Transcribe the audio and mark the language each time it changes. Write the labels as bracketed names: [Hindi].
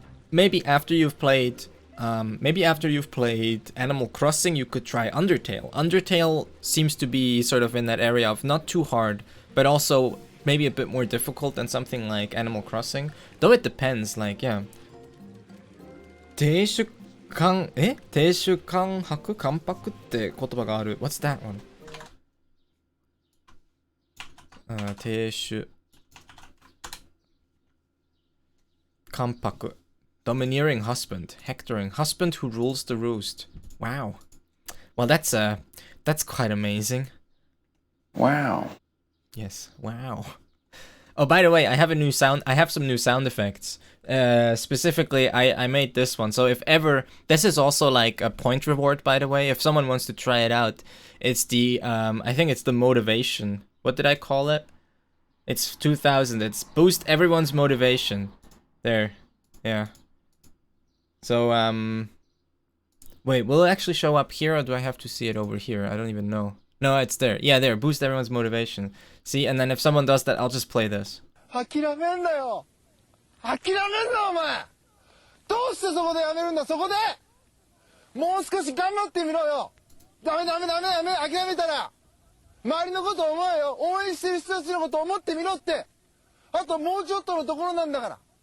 [English] Maybe after you've played Animal Crossing, you could try Undertale. Undertale seems to be sort of in that area of not too hard, but also maybe a bit more difficult than something like Animal Crossing. Though it depends, like, yeah. [Japanese] 亭主関白関白って言葉がある。 [English] What's that one? 亭主関白 Domineering husband, hectoring husband who rules the roost. Wow. Well, that's quite amazing. Wow. Yes. Wow. Oh, by the way, I have some new sound effects. Specifically, I made this one. So if ever, this is also like a point reward, by the way. If someone wants to try it out, it's the I think it's the motivation. What did I call it? It's 2000. It's boost everyone's motivation. There. Yeah. So, wait, will it actually show up here or do I have to see it over here? I don't even know. No, it's there. Yeah, there. Boost everyone's motivation. See, and then if someone does that, I'll just play this. [Japanese] 諦めんなよ。諦めんなお前。どうしてそこでやめるんだそこで。もう少し頑張ってみろよ。ダメ諦めたら。周りのこと思えよ。応援してる人たちのこと思ってみろって。あともうちょっとのところなんだから。